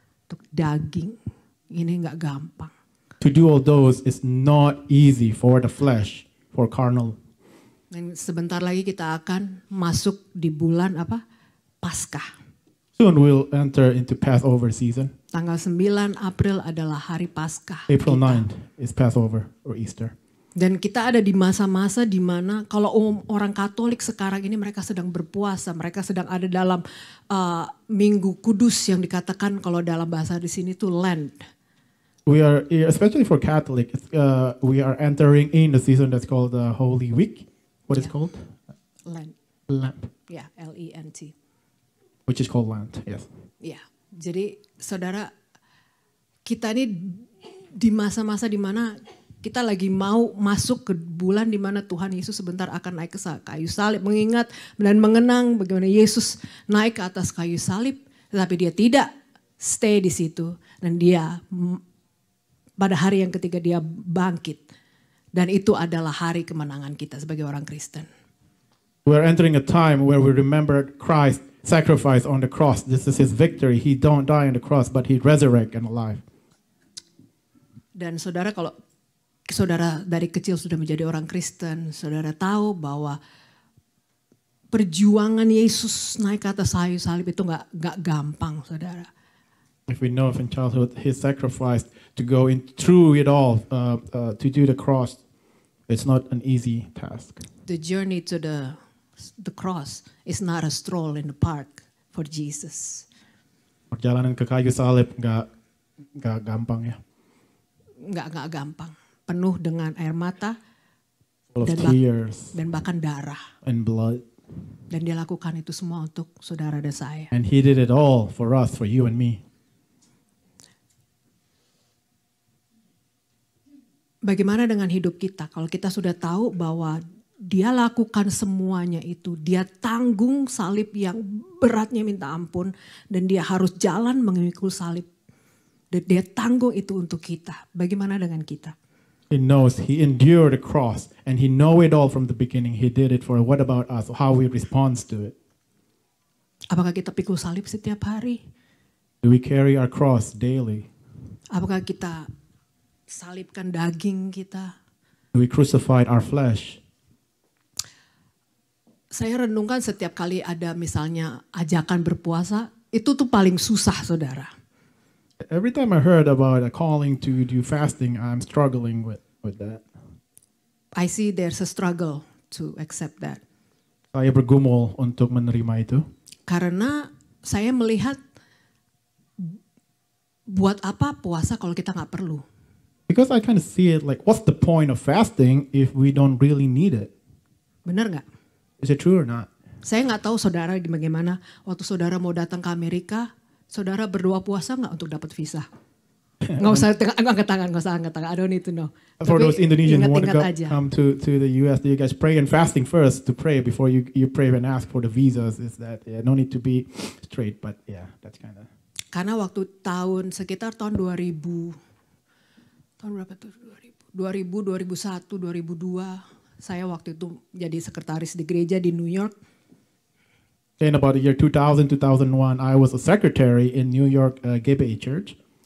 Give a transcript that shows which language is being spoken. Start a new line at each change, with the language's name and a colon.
Indonesian: Untuk daging, ini nggak gampang.
English: To do all those is not easy for the flesh, for carnal.
Indonesian: Dan sebentar lagi kita akan masuk di bulan apa? Paskah.
English: Soon we'll enter into Passover season.
Indonesian: Tanggal 9 April adalah hari Paskah.
English: April 9th is Passover or Easter.
Indonesian: Dan kita ada di masa-masa di mana kalau orang Katolik sekarang ini mereka sedang berpuasa, mereka sedang ada dalam Minggu Kudus yang dikatakan kalau dalam bahasa di sini itu Lent.
English: We are, especially for Catholic, we are entering in the season that's called the Holy Week. What is called? Lent. Lent.
Indonesian: Ya, L-E-N-T.
English: Which is called Lent, yes.
Indonesian: Ya, jadi saudara, kita ini di masa-masa di mana kita lagi mau masuk ke bulan di mana Tuhan Yesus sebentar akan naik ke kayu salib. Mengingat dan mengenang bagaimana Yesus naik ke atas kayu salib. Tetapi dia tidak stay di situ. Dan dia pada hari yang ketiga dia bangkit. Dan itu adalah hari kemenangan kita sebagai orang Kristen.
English: We're entering a time where we remember Christ sacrifice on the cross. This is his victory. He don't die on the cross, but he resurrect and alive.
Indonesian: Dan saudara kalau saudara dari kecil sudah menjadi orang Kristen, saudara tahu bahwa perjuangan Yesus naik ke atas kayu salib itu nggak gampang, saudara.
English: If we know from childhood He sacrificed to go in through it all, to do the cross, it's not an easy task. The journey to the cross is not a stroll in the park for Jesus.
Indonesian: Perjalanan ke kayu salib nggak gampang ya. Nggak gampang, penuh dengan air mata
English: Full of
Indonesian: dan
English: tears
Indonesian: dan bahkan darah.
English: and blood.
Indonesian: Dan dia lakukan itu semua untuk saudara dan saya.
English: And He did it all for us, for you and me.
Indonesian: Bagaimana dengan hidup kita? Kalau kita sudah tahu bahwa dia lakukan semuanya itu, dia tanggung salib yang beratnya minta ampun, dan dia harus jalan mengikul salib. Dan dia tanggung itu untuk kita. Bagaimana dengan kita?
English: He knows He endured the cross and He know it all from the beginning. He did it for what about us? How we respond to it?
Indonesian: Apakah kita pikul salib setiap hari?
English: Do we carry our cross daily?
Indonesian: Apakah kita salibkan daging kita?
English: Do we crucify our flesh?
Indonesian: Saya renungkan setiap kali ada misalnya ajakan berpuasa, itu tuh paling susah, saudara.
English: Every time I heard about a calling to do fasting, I'm struggling with that. I see there's a struggle to accept that.
Indonesian: Saya bergumul untuk menerima itu. Karena saya melihat buat apa puasa kalau kita nggak perlu.
English: Because I kind of see it like, what's the point of fasting if we don't really need it?
Indonesian: Benar nggak?
English: Is it true or not?
Indonesian: Saya nggak tahu saudara bagaimana waktu saudara mau datang ke Amerika, saudara berdoa puasa nggak untuk dapat visa? Nggak usah angkat tangan, nggak usah angkat tangan.
English: I don't need to know. For
Indonesian: Tapi
English: those Indonesians who want to
Indonesian: ingat-ingat aja.
English: come to the US, do you guys pray and fasting first to pray before you pray and ask for the visas? Is that no need to be straight, but yeah, that's kind of.
Indonesian: Karena waktu sekitar tahun 2000, tahun berapa tuh? 2000, 2001, 2002. Saya waktu itu jadi sekretaris di gereja di New York.
English: In about the year 2000, 2001, I was a secretary in New York GBI Church.